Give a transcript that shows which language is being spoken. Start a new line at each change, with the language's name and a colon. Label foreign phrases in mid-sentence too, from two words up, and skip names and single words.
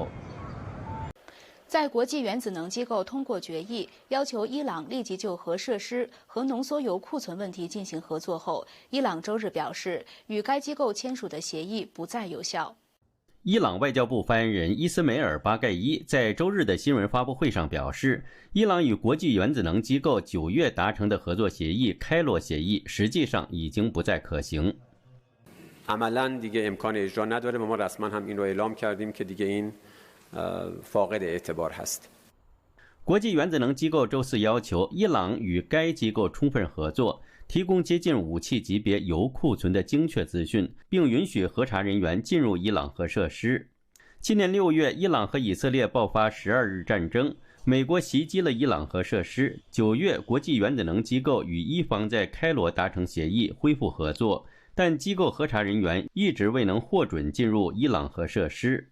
Chinese: 在国际原子能机构通过决议，要求伊朗立即就核设施和浓缩铀库存问题进行合作后，伊朗周日表示，与该机构签署的协议不再有效。伊朗外交部发言人伊斯梅尔·巴盖伊在周日的新闻发布会上表示，伊朗与国际原子能机构9月达成的合作协议开罗协议实际上已经不再可行。
Persian: عملاً دیگه امکان اجرا نداره و ما رسما هم این رو اعلام کردیم که دیگه این فاقد اعتبار هست。
Chinese: 国际原子能机构周四要求伊朗与该机构充分合作，提供接近武器级别铀库存的精确资讯，并允许核查人员进入伊朗核设施。今年6月，伊朗和以色列爆发12日战争，美国袭击了伊朗核设施。9月，国际原子能机构与伊方在开罗达成协议，恢复合作，但机构核查人员一直未能获准进入伊朗核设施。